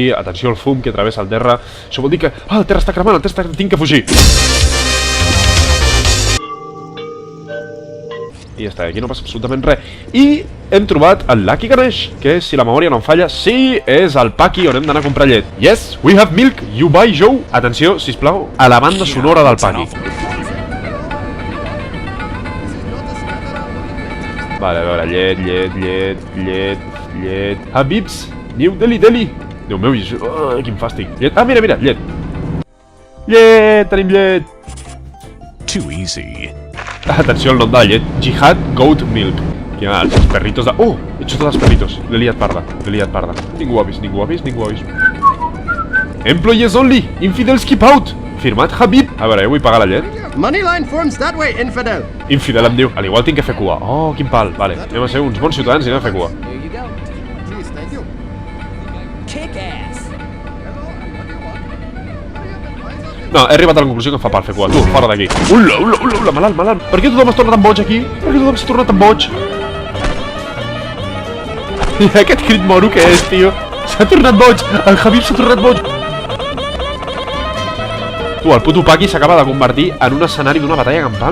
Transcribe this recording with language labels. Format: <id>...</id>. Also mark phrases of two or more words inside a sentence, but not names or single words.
<ca>Atenció al fum que travessa el terra. Això vol dir que... Ah, el terra està cremant, tinc que fugir. I ja està, aquí no passa absolutament res. I hem trobat el Lucky Ganesh, que si la memòria no em falla, sí, és el Paki on hem d'anar a comprar llet.</ca> <en>Yes, we have milk, you buy Joe.</en> <ca>Atenció, sisplau, a la banda sonora del Paki. Vale, a veure, llet. Habibs, New Delhi. Déu meu, quin fàstic. Llet, mira, llet. Tenim llet.</ca> <en>Too easy.</en> <ca>Atenció al nom de la llet, Jihad Goat Milk. Aquí hi ha els perritos de... Oh,</ca> <es>he hecho todos</es> <ca>els perritos. L'he liat parda. Ningú ha vist.</ca> <en>Employees only, infidels keep out.</en> <ca>Firmat Habib. A veure, jo vull pagar la llet.</ca> <en>Moneyline forms that way, infidel.</en> <ca>Infidel em diu, al igual tinc que fer cua. Oh, quin pal, vale. Anem a ser uns bons ciutadans i anem a fer cua.</ca> <en>Here you go. Please, thank you. Kick ass.</en> <ca>No, he arribat a la conclusió que em fa pal fer cua. Tu, fora d'aquí. Ula, malalt. Per què tothom es torna tan boig aquí? Per què tothom s'ha tornat tan boig? I aquest crit moro que és, tio? S'ha tornat boig. El Habib s'ha tornat boig. Tu, el puto Paki s'acaba de convertir en un escenari d'una batalla campal.</ca>